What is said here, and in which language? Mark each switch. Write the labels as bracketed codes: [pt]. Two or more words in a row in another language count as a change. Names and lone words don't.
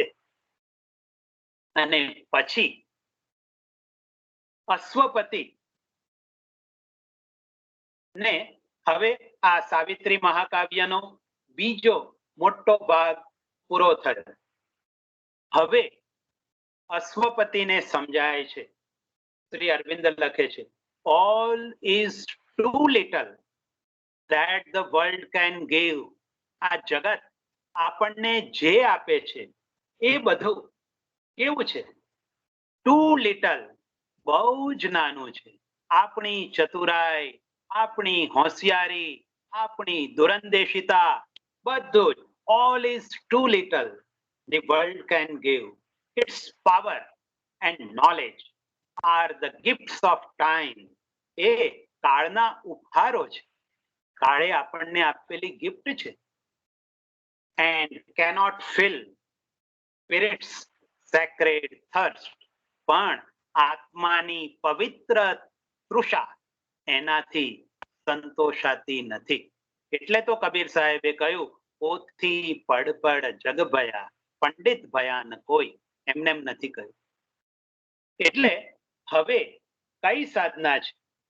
[gu] અને પછી અશ્વપતિ ને હવે આ સાવિત્રી મહાકાવ્યનો બીજો મોટો ભાગ પૂરો થયો. હવે અશ્વપતિને સમજાય છે, શ્રી અરવિંદ લખે છે, [en] all is too little that the world can give. [gu] આ જગત આપણને જે આપે છે એ બધું કેવું છે? [en] too little, [gu] બહુ જ નાનું છે. આપણી ચતુરાઈ, આપણી હોશિયારી, આપણી દુરંદેશિતા, બધું જ [en] all is too little the world can give. Its power and knowledge are the gifts of time. [gu] એ કાળના ઉપહારો છે, કાળે આપણને આપેલી ગિફ્ટ છે. [en] and cannot fill spirit's sacred thirst. [gu] પણ આત્માની પવિત્ર તૃષા એનાથી સંતોષાતી નથી. એટલે તો કબીર સાહેબે કહ્યું, [hi] पोथी पढ़ पढ़ जग भया, पंडित भया न कोई. [gu] એમને એમ નથી કહ્યું. એટલે હવે કઈ સાધના છે?